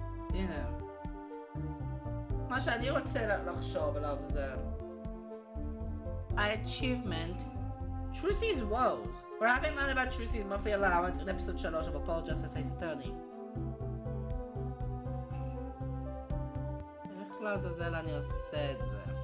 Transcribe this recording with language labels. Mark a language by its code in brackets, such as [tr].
[he] הנה. מה שאני רוצה לחשוב עליו זה ה- [en] achievement Trucy's woes. For having learned about Trucy's monthly allowance in episode 3 of Apollo Justice Ace Attorney. [he] איך לעזאזל אני עושה את זה?